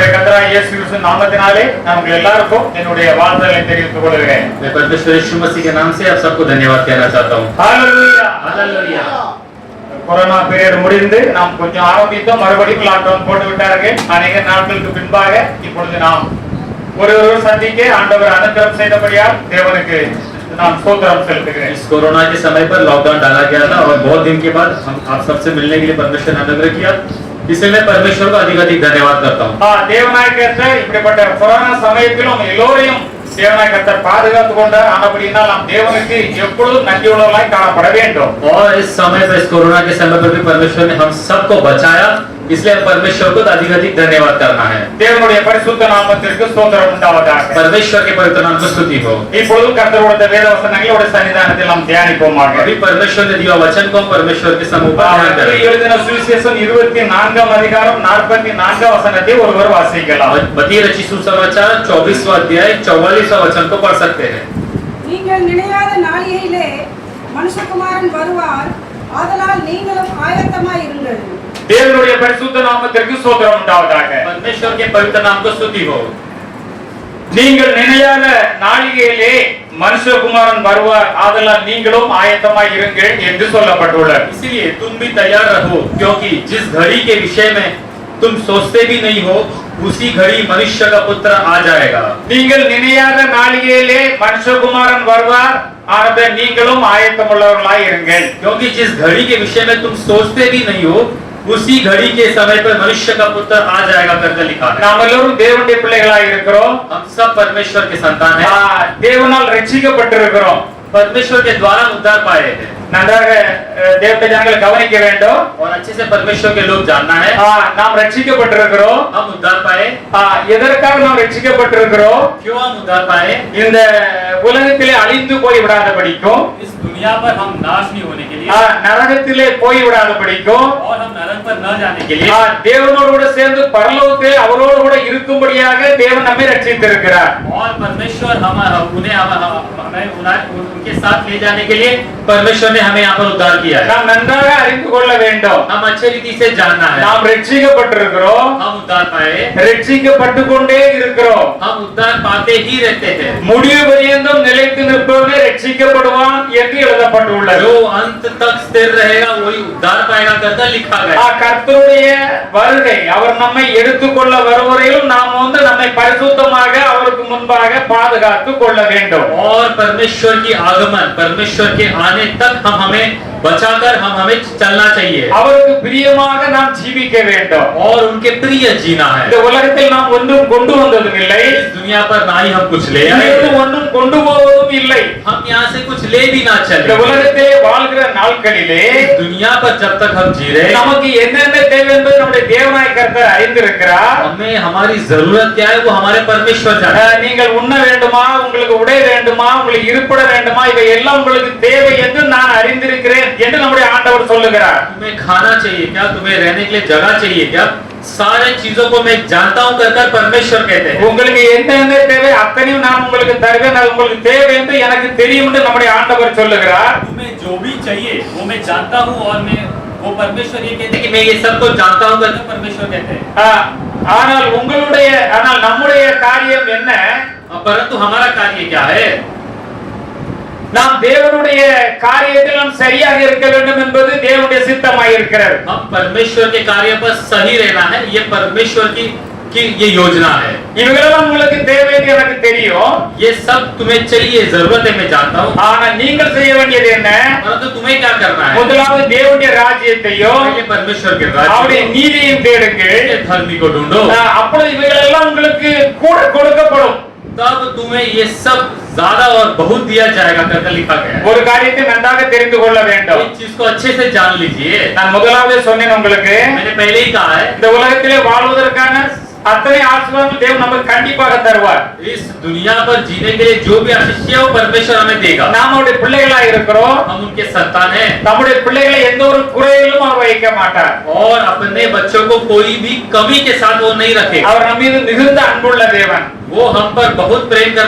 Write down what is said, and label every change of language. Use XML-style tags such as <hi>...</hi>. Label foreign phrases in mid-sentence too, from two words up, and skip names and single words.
<ta>கர்த்தராகிய இயேசு கிறிஸ்துவின் நாமத்தினாலே நான் உங்கள் எல்லாருக்கும் என்னுடைய வாழ்த்துதலை தெரிவித்துக் கொள்கிறேன்.</ta> <hi>मैं परमेश्वर यीशु मसीह के नाम से आप सबको धन्यवाद कहना चाहता हूँ।</hi> <ta>ஹalleluya</ta> <hi>हालेलुया।</hi> <ta>கொரோனா பீரியட் முடிந்து நாம் கொஞ்சம் ஆரம்பித்தோம், மறுபடியும் லாக்டவுன் போட்டு விட்டார்கள். அநேக நாட்களுக்கு பின்பாக இப்பொழுது நாம் ஒருவர் சந்திக்க ஆண்டவர் அனுகிரகம் செய்தபடியால் தேவனுக்கு நான் ஸ்தோத்திரம் செலுத்துகிறேன்.</ta> <hi>इस कोरोना के समय पर लॉकडाउन डाला गया था और बहुत दिन के बाद हम आप सबसे मिलने के लिए परमेश्वर ने अनुग्रह किया, इसलिए मैं परमेश्वर को अधिक धन्यवाद करता हूँ।</hi> <ta>தேவனாய கர்த்தர் இப்படிப்பட்ட கொரோனா சமயத்திலும் எல்லோரையும் தேவனாய கர்த்தர் பாதுகாத்துக் கொண்டார். ஆனபடியினால் நாம் தேவனுக்கு எப்பொழுதும் நன்றியுள்ளவர்களாய் காணப்பட வேண்டும்.</ta> <hi>और इस समय पर, इस कोरोना के समय पर भी परमेश्वर ने हम सबको बचाया, इसलिए परमेश्वर को अधिक धन्यवाद करना है।</hi> <ta>தேவனுடைய பரிசுத்த நாமத்திற்கு ஸ்தோத்திரம் உண்டாவதாக.</ta> <hi>परमेश्वर के पवित्र नाम को स्तुति हो।</hi> <ta>இப்பொழுது கர்த்தருடைய வேத வசனங்களை சன்னிதானத்தில் நாம் தியானிப்போமாக.</ta> <hi>अभी परमेश्वर ने दिया वचन को हम परमेश्वर के सम्मुख ध्यान करेंगे।</hi> <ta>எழுதின சுவிசேஷம் 24ஆம் அதிகாரம் 44ஆம் வசனத்தை ஒருவர் வாசிக்கலாம்.</ta> <hi>मत्ती रचित सुसमाचार 24वां अध्याय 44वां वचन को पढ़ सकते हैं।</hi> <ta>நீங்கள் நினையாத நாளிகையிலே மனுஷகுமாரன் வருவார், ஆதலால் நீங்களும் ஆயத்தமாய் இருங்கள். தேவனுடைய பரிசுத்த நாமத்திற்கு ஸ்தோத்திரம் உண்டாவதாக.</ta> <hi>परमेश्वर के पवित्र नाम को स्तुति हो।</hi> <ta>நீங்கள் நினையாத நாளிகையிலே மனுஷகுமாரன் வருவார், ஆதலால் நீங்களும் ஆயத்தமாய் இருங்கள் என்று சொல்லப்பட்டுள்ளது.</ta> <hi>इसलिए तुम भी तैयार रहो, क्योंकि जिस घड़ी के विषय में तुम सोचते भी नहीं हो, उसी घड़ी मनुष्य का पुत्र आ जाएगा।</hi> <ta>நீங்கள் நினையாத நாளிகையிலே மனுஷகுமாரன் வருவார், ஆனதால் நீங்களும் ஆயத்தமுள்ளவர்களாய் இருங்கள்.</ta> <hi>क्योंकि जिस घड़ी के विषय में तुम सोचते भी नहीं हो, उसी घड़ी के समय पर मनुष्य का पुत्र आ जाएगा करके लिखा है।</hi> <ta>நாம் எல்லோரும் தேவனுடைய பிள்ளைகளாய் இருக்கிறோம்.</ta> <hi>हम सब परमेश्वर के संतान हैं।</hi> <ta>தேவனால் ரட்சிக்கப்பட்டிருக்கிறோம்.</ta> <hi>परमेश्वर के द्वारा उद्धार पाए हैं।</hi> <ta>நன்றாக தேவனுடைய ஜனங்கள் கவனிக்க வேண்டும்.</ta> <hi>और अच्छे से परमेश्वर के लोग जानना है।</hi> <ta>நாம் ரட்சிக்கப்பட்டிருக்கிறோம்.</ta> <hi>हम उद्धार पाए।</hi> <ta>எதற்காக நாம் ரட்சிக்கப்பட்டிருக்கிறோம்?</ta> <hi>क्यों हम उद्धार पाए?</hi> <ta>இந்த உலகத்திலே அழிந்து போய் விடாதபடிக்கும்,</ta> <hi>इस दुनिया पर हम नाश नहीं होने के लिए,</hi> <ta>நரகத்திலே போய் விடாதபடிக்கும்,</ta> <hi>और हम नरक पर न जाने के लिए,</hi> <ta>தேவனோடு கூட சேர்ந்து பரலோகத்தில் அவரோடு கூட இருக்கும்படியாக தேவன் நம்மை ரட்சித்திருக்கிறார்.</ta> <hi>और परमेश्वर उनके साथ ले जाने के लिए परमेश्वर ने हमें यहाँ पर उद्धार किया है।</hi> <ta>நாம் நன்றாக அறிந்து கொள்ள வேண்டும்.</ta> <hi>हम अच्छे रीति से जानना है।</hi> <ta>நாம் ரட்சிக்கப்பட்டிருக்கிறோம்.</ta> <hi>हम उद्धार पाए,</hi> <ta>ரட்சிக்கப்பட்டு கொண்டே இருக்கிறோம்.</ta> <hi>हम उद्धार पाते ही रहते हैं।</hi> <ta>முடிவு பரியந்தம் நிலைத்து நிற்பவனே ரட்சிக்கப்படுவான் என்று எழுதப்பட்டுள்ளது.</ta> <hi>जो अंत तक स्थिर रहेगा वही उद्धार पाएगा करके लिखा गया।</hi> <ta>கர்த்தருடைய வருகை, அவர் நம்மை எடுத்துக்கொள்ள வருவரையிலும் நாம் நம்மை பரிசுத்தமாக அவருக்கு முன்பாக பாதுகாத்துக் கொள்ள வேண்டும்.</ta> <hi>और परमेश्वर की आगमन, परमेश्वर के आने तक हमें बचाकर हमें चलना चाहिए।</hi> <ta>அவருக்கு பிரியமாக நாம் ஜீவிக்க வேண்டும்.</ta> <hi>और उनके प्रिय जीना है।</hi> <ta>இந்த உலகத்தில் நாம் ஒன்றும் கொண்டு வந்ததும் இல்லை,</ta> <hi>इस दुनिया पर ना ही हम कुछ ले आए,</hi> <ta>ஒன்றும் கொண்டு போவதும் இல்லை.</ta> <hi>हम यहाँ से कुछ ले भी ना चले।</hi> <ta>இந்த உலகத்திலே வாழ்கிற நாட்களிலே</ta> <hi>इस दुनिया पर जब तक हम जी रहे,</hi> <ta>நமக்கு என்னென்ன தேவை என்பதை நம்முடைய தேவனாய கர்த்தர் அறிந்திருக்கிறார்.</ta> <hi>हमें हमारी जरूरत क्या है वो हमारे परमेश्वर जाने।</hi> <ta>நீங்கள் உண்ண வேண்டுமா, உங்களுக்கு உடை வேண்டுமா, உங்களுக்கு இருப்பிட வேண்டுமா, இவை எல்லாம் உங்களுக்கு தேவை என்று நான் அறிந்திருக்கிறேன் என்று நம்முடைய ஆண்டவர் சொல்லுகிறார்.</ta> <hi>तुम्हें खाना चाहिए क्या, तुम्हें रहने के लिए जगह चाहिए क्या, सारे चीजों को मैं जानता हूँ कर परमेश्वर कहते हैं।</hi> <ta>உங்களுக்கு என்னென்ன தேவை அத்தனையும் நான் உங்களுக்கு தருவேன், அது உங்களுக்கு தேவை என்று எனக்கு தெரியும் என்று நம்முடைய ஆண்டவர் சொல்லுகிறார்.</ta> <hi>तुम्हें जो भी चाहिए वो मैं जानता हूँ, और मैं वो परमेश्वर ये कहते हैं कि मैं ये सब को जानता हूँ करके परमेश्वर कहते हैं।</hi> <ta>ஆனால் நம்முடைய காரியம் என்ன?</ta> <hi>परंतु हमारा कार्य क्या है?</hi> <ta>நாம் தேவனுடைய காரியத்தில் நாம் சரியாக இருக்க வேண்டும் என்பது தேவனுடைய சித்தமாய் இருக்கிறது.</ta> <hi>हम परमेश्वर के कार्य पर सही रहना है, ये परमेश्वर की ये योजना है।</hi> <ta>இவங்களெல்லாம் உங்களுக்கு தேவை என்று எனக்கு தெரியும்.</ta> <hi>ये सब तुम्हें चाहिए, जरूरत है, मैं जानता हूँ।</hi> <ta>ஆனால் நீங்கள் செய்ய வேண்டியது என்ன?</ta> <hi>परंतु तुम्हें क्या करना है?</hi> <ta>முதலாவது தேவனுடைய ராஜ்யத்தையும்</ta> <hi>ये परमेश्वर के राज्य</hi> <ta>அவருடைய நீதியையும் தேடுங்கள்.</ta> <hi>धर्म को ढूंढो,</hi> <ta>அப்பொழுது இவைகளெல்லாம் உங்களுக்கு கூட கொடுக்கப்படும்.</ta> <hi>तब तुम्हें ये सब ज्यादा और बहुत दिया जाएगा करके लिखा गया है।</hi> <ta>ஒரு காரியத்தை நன்றாக தெரிந்து கொள்ள வேண்டும்.</ta> <hi>इस चीज को अच्छे से जान लीजिए।</hi> <ta>நான் முதலாவது சொன்னேன் உங்களுக்கு,</ta> <hi>मैंने पहले ही कहा है,</hi> <ta>இந்த உலகத்திலே வாழ்வதற்கான அத்தனை ஆசீர்வாதங்கள் தேவன் நமக்கு கண்டிப்பாக தருவார்.</ta> <hi>इस दुनिया पर जीने के लिए जो भी आशीष है वो परमेश्वर हमें देगा।</hi> <ta>நாம் அவருடைய பிள்ளைகளாக இருக்கிறோம்.</ta> <hi>हम उनके संतान हैं।</hi> <ta>நம்முடைய பிள்ளைகளை எந்த ஒரு குறையிலும் அவர் வைக்க மாட்டார்.</ta> <hi>और अपने बच्चों को कोई भी कमी के साथ वो नहीं रखेगा।</hi> <ta>அவர் நம்ம மீது மிகுந்த அன்புள்ள தேவன்.</ta> <hi>वो हम पर बहुत प्रेम करने वाला</hi>